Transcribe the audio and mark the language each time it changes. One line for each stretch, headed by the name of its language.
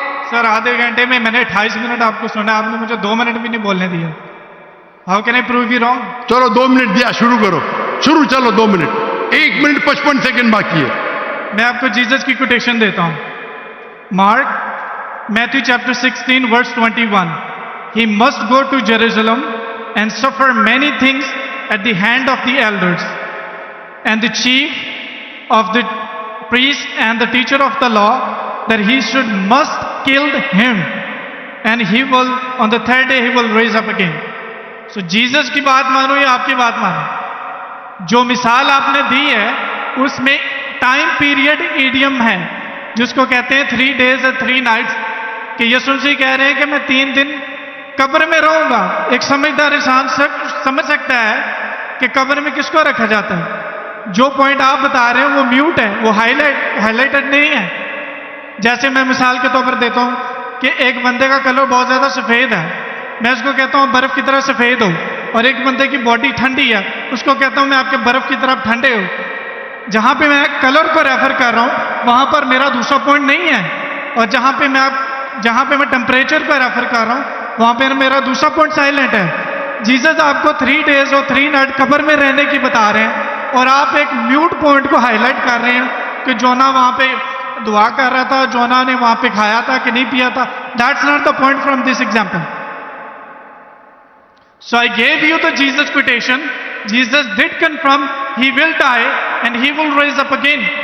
Urdu: سر آدھے گھنٹے میں نے 28 منٹ آپ کو سنا, آپ نے مجھے 2 منٹ بھی نہیں بولنے دیا.
English: How can I prove you wrong?
Urdu: چلو 2 منٹ دیا, شروع کرو. چلو 2 منٹ. 1 منٹ 55 سیکنڈ باقی ہے. میں آپ کو جیسس کی کوٹیشن دیتا ہوں. Mark Matthew chapter 16 verse 21.
English: He must go to Jerusalem and suffer many things at the hand of the elders and the chief of the priests and the teacher of the law, that he must kill him, and he will on the 3rd day he will raise up again.
Urdu: So Jesus کی بات مانو یا آپ کی بات مانو؟ جو مثال آپ نے دی ہے اس میں ٹائم پیریڈ ایڈیم ہے جس کو کہتے ہیں
English: 3 days and 3 nights,
Urdu: کہ یسوع مسیح کہہ رہے ہیں کہ میں 3 دن قبر میں رہوں گا. ایک سمجھدار انسان سمجھ سکتا ہے کہ قبر میں کس کو رکھا جاتا ہے. جو پوائنٹ آپ بتا رہے ہیں وہ میوٹ ہے, وہ ہائی لائٹڈ نہیں ہے. جیسے میں مثال کے طور پر دیتا ہوں کہ ایک بندے کا کلر بہت زیادہ سفید ہے, میں اس کو کہتا ہوں برف کی طرح سفید ہو, اور ایک بندے کی باڈی ٹھنڈی ہے, اس کو کہتا ہوں میں آپ کے برف کی طرف ٹھنڈے ہو. جہاں پہ میں کلر کو ریفر کر رہا ہوں وہاں پر میرا دوسرا پوائنٹ نہیں ہے, اور جہاں پہ میں ٹمپریچر کو ریفر کر رہا ہوں وہاں پہ میرا دوسرا پوائنٹ سائلنٹ ہے. جیسس آپ کو
English: 3 days
Urdu: اور
English: 3 nights
Urdu: قبر میں رہنے کی بتا رہے ہیں, اور آپ ایک میوٹ پوائنٹ کو ہائی لائٹ کر رہے ہیں کہ جونا وہاں پہ دعا کر رہا تھا, جونا نے وہاں پہ کھایا تھا کہ نہیں پیا تھا.
English: That's not the point from this example. So I gave you the Jesus quotation. Jesus did confirm he will die and he will raise up again.